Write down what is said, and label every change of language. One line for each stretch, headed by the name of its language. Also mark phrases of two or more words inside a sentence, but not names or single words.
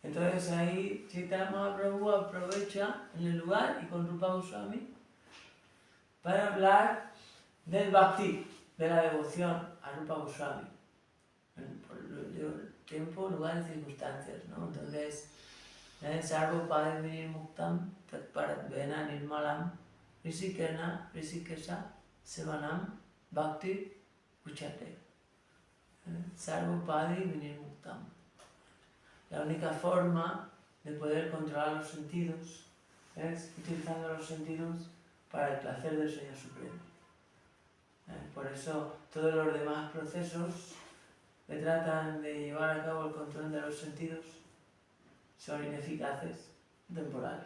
Spanish: Entonces ahí Chaitanya Mahaprabhu aprovecha en el lugar y con Rupa Goswami para hablar del bhakti, de la devoción a Rupa Goswami, por el tiempo, lugar y circunstancias, ¿no?
Sanskrit: Entonces, Sarvo Padre Vinir Muktam Tatparat Vena Nirmalam Rishikesa Sevanam Bhakti Uchate. Sarvo Padre Vinir Muktam.
Spanish: La única forma de poder controlar los sentidos es utilizando los sentidos para el placer del Señor Supremo. Por eso todos los demás procesos que tratan de llevar a cabo el control de los sentidos son ineficaces, temporales.